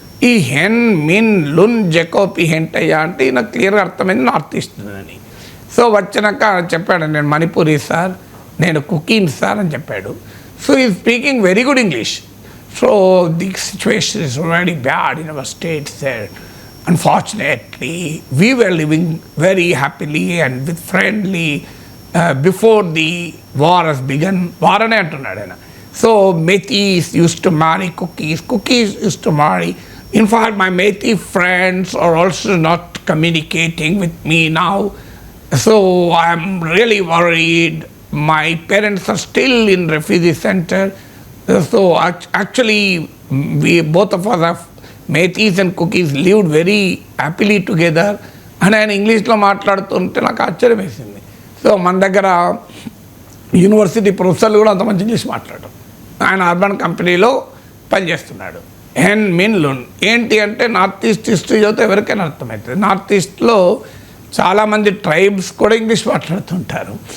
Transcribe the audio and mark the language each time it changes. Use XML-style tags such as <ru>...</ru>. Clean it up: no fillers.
<te>ఈ హెన్ మిన్ లున్ జకోపి ఏంటయ్యా అంటే నాకు క్లియర్గా అర్థమైంది, నార్త్ ఈస్ట్ అని. సో వచ్చినాక చెప్పాడు, నేను మణిపూరి సార్, నేను కుకింగ్ సార్ అని చెప్పాడు.</te> <en>So ఈ speaking very good English. So the situation is very bad in our state sir. Unfortunately, we were living very happily and with friendly before the war has begun.</en> <te>War ane antunnadu.</te> <en>So Metis used to marry cookies, cookies used to marry In fact, my Metis friends are also not communicating with me now. So I'm really worried. My parents are still in refugee center. So actually, we both of us have Metis and Cookies lived very happily together.</en> <te>And ఆయన ఇంగ్లీష్లో మాట్లాడుతుంటే నాకు ఆశ్చర్యం వేసింది. So మన దగ్గర university ప్రొఫెసర్లు కూడా అంత మంచి ఇంగ్లీష్ మాట్లాడరు. ఆయన అర్బన్ కంపెనీలో పనిచేస్తున్నాడు. హెన్ మిన్ లున్ ఏంటి అంటే నార్త్ ఈస్ట్ హిస్టరీ చదివితే ఎవరికైనా అర్థమవుతుంది. నార్త్ ఈస్ట్లో చాలామంది ట్రైబ్స్ కూడా ఇంగ్లీష్ మాట్లాడుతుంటారు.</te>